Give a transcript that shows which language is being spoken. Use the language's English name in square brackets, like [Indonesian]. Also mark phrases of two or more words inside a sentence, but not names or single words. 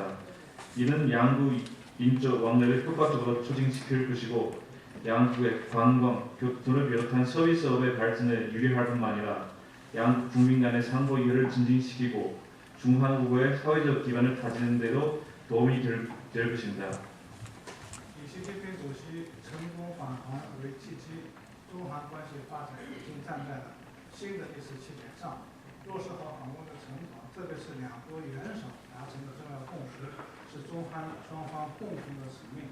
[Korean] 이는 양국 인적 왕래를 효과적으로 추진시킬 것이고 양국의 관광, 교통을 비롯한 서비스업의 발전에 유리할 뿐만 아니라 양국 국민 간의 상호 이해를 증진시키고 중한국어의 사회적 기반을 다지는 데도 도움이 될 것입니다. [Chinese] 以习近平主席成功访韩为契机，中韩关系发展已经站在了新的第17点上，落实好访问的成果，特别是两国元首达成的重要共识，是中韩双方共同的使命。